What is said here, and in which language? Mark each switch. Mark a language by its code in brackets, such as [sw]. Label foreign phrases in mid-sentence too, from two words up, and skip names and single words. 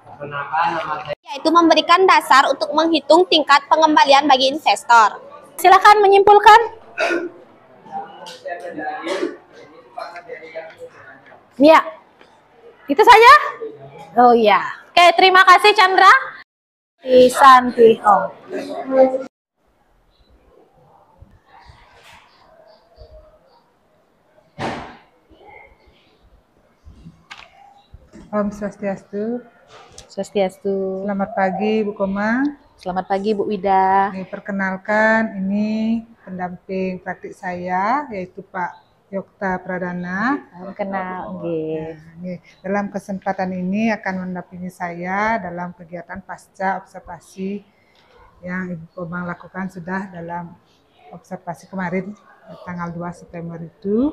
[id] Yaitu memberikan dasar untuk menghitung tingkat pengembalian bagi investor. Silakan menyimpulkan. Ya, itu saja. Oh ya, oke, terima kasih Chandra. Santi. Oh. [ban] Om Swastiastu. Swastiastu. [id] Selamat pagi Bu Komang. Selamat pagi Bu Wida. Perkenalkan, ini pendamping praktik saya yaitu Pak Yokta Pradana. Kenal. Dalam kesempatan ini akan mendampingi saya dalam kegiatan pasca observasi yang Ibu Komang lakukan sudah dalam observasi kemarin tanggal 2 September itu.